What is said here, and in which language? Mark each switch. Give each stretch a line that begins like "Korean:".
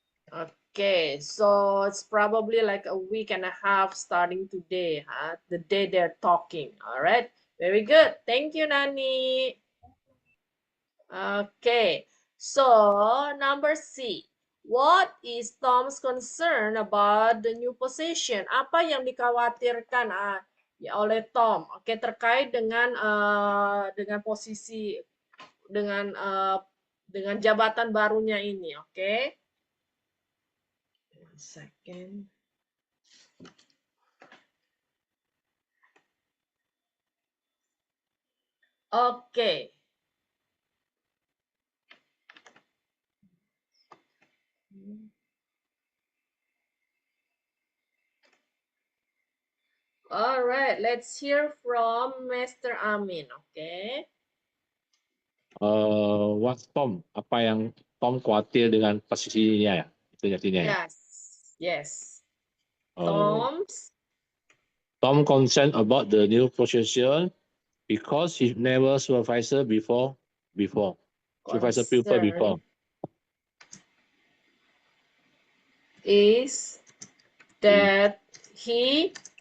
English: Okay, so it's probably like a week and a half starting today, huh? The day they're talking. All right, very good. Thank you, Nani. Okay, so number C. What is Tom's concern about the new position?
Indonesian: Apa yang dikhawatirkan oleh Tom? Oke, terkait dengan posisi dengan jabatan barunya ini.
English: Oke. One second. Oke. All right, let's hear from Mr. Amin, okay? What Tom?
Indonesian: Apa yang Tom khawatir dengan posisinya ya? Itu artinya ya.
English: Yes. Tom concerned about the new position because he never supervisor before. Supervisor people before. Is that he